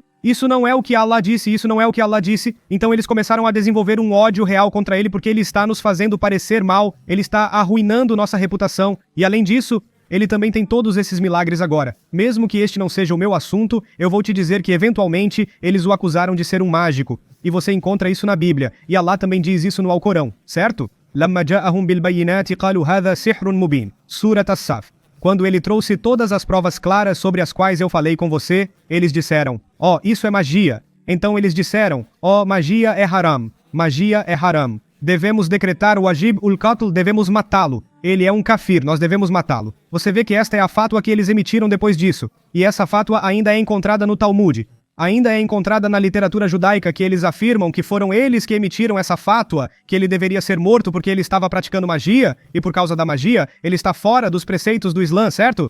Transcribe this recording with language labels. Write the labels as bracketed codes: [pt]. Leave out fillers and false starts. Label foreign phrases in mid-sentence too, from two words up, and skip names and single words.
[pt] Isso não é o que Allah disse, isso não é o que Allah disse. Então eles começaram a desenvolver um ódio real contra ele porque ele está nos fazendo parecer mal, ele está arruinando nossa reputação. E além disso, ele também tem todos esses milagres agora. Mesmo que este não seja o meu assunto, eu vou te dizer que eventualmente eles o acusaram de ser um mágico. E você encontra isso na Bíblia. E Allah também diz isso no Alcorão, certo? [ar] لَمَّا جَاءَهُمْ بِالْبَيِّنَاتِ قَالُوا هَذَا سِحْرٌ مُبِينٌ. Surat As-Saf. [pt] Quando ele trouxe todas as provas claras sobre as quais eu falei com você, eles disseram, isso é magia. Então eles disseram, magia é haram. Magia é haram. Devemos decretar o [ar] واجب القتل, [pt] devemos matá-lo. Ele é um kafir, nós devemos matá-lo. Você vê que esta é a fátua que eles emitiram depois disso. E essa fátua ainda é encontrada no Talmud. Ainda é encontrada na literatura judaica, que eles afirmam que foram eles que emitiram essa fátua, que ele deveria ser morto porque ele estava praticando magia, e por causa da magia, ele está fora dos preceitos do Islã, certo?